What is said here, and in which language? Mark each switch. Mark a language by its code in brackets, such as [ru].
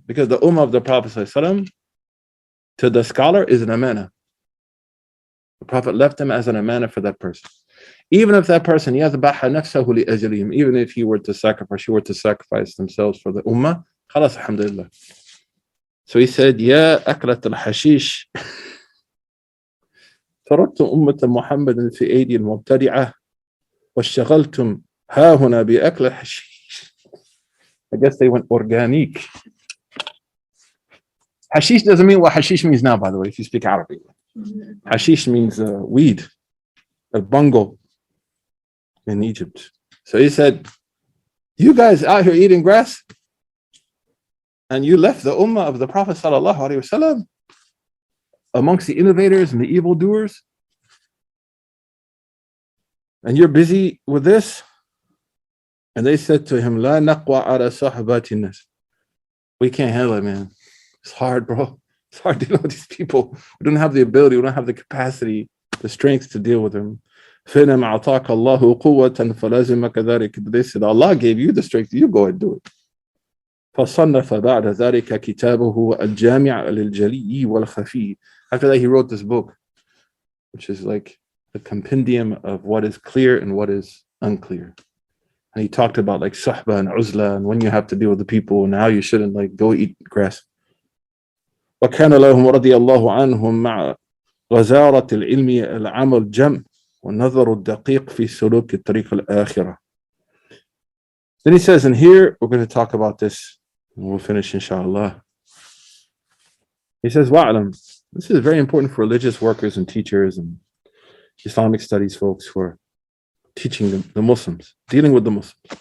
[en] Because the ummah of the Prophet ﷺ, to the scholar, is an amana. The Prophet left him as an amana for that person. Even if that person, [ar] يَذْبَحَ نَفْسَهُ لِأَجْلِهِمْ, [en] even if he were to sacrifice themselves for the ummah, خلاص, alhamdulillah. So he said, [ar] يَا أَكْلَةَ الْحَشِيشِ تركتم أمة محمد في أيدي المبتدعة واشتغلتم ها هنا بأكل الحشيش. [en] I guess they went organic. Hashish doesn't mean what hashish means now, by the way, if you speak Arabic. Hashish means weed, a bungo in Egypt. So he said, you guys out here eating grass and you left the ummah of the Prophet sallallahu alaihi wasallam amongst the innovators and the evildoers, and you're busy with this. And they said to him, [ar] La naqwa ala sahbati nas. [en] We can't handle it, man. It's hard, bro. It's hard to deal with these people. We don't have the ability, we don't have the capacity, the strength to deal with them. They said, Allah gave you the strength, you go and do it. [ar] فصنف بعد ذلك كتابه الجامع للجلي والخفي. [en] After that, he wrote this book, which is like a compendium of what is clear and what is unclear. And he talked about like suhba and uzla and when you have to deal with the people and how you shouldn't like go eat grass. [ar] وكان لهم رضي الله عنهم مع غزارة العلم العمل الجم والنظر الدقيق في سلوك الطريق الآخرة. [en] Then he says, and here we're going to talk about this and we'll finish inshallah. He says, وَعْلَمْ. This is very important for religious workers and teachers and Islamic studies folks who are teaching the Muslims, dealing with the Muslims.